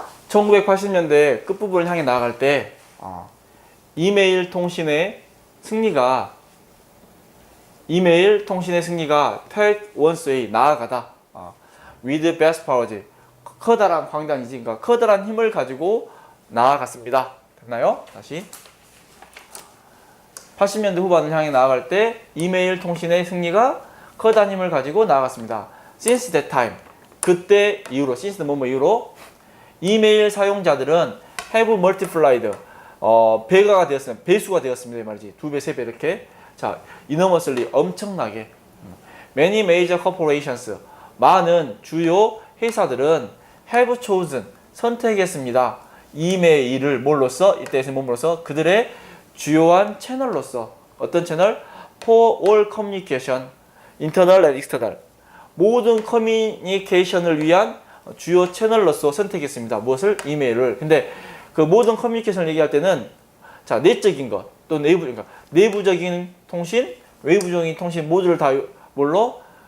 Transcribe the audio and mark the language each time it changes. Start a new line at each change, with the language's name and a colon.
Korean: 1980년대 끝부분을 향해 나아갈 때 이메일 통신의 승리가
English: take one's way
Korean: 나아가다.
English: with vast powers
Korean: 커다란 광장이지. 그러니까 커다란 힘을 가지고 나아갔습니다. 됐나요? 다시 80년대 후반을 향해 나아갈 때 이메일 통신의 승리가 커다란 힘을 가지고 나아갔습니다.
English: Since that time
Korean: 그때 이후로 since는 뭐뭐 이후로 이메일 사용자들은
English: have multiplied
Korean: 배가가 되었습니다. 배수가 되었습니다. 이 말이지. 2배, 3배 이렇게. 자, enormously 엄청나게.
English: Many major corporations
Korean: 많은 주요 회사들은
English: have chosen
Korean: 선택했습니다. 이메일을 뭘로써 이때에서는 뭐로써 그들의 주요한 채널로서 어떤 채널?
English: For all communication, internal and external
Korean: 모든 커뮤니케이션을 위한 주요 채널로서 선택했습니다. 무엇을? 이메일을. 근데 그 모든 커뮤니케이션을 얘기할 때는 자 내적인 것 또 그러니까 내부적인 통신, 외부적인 통신 모두를 다 뭘로?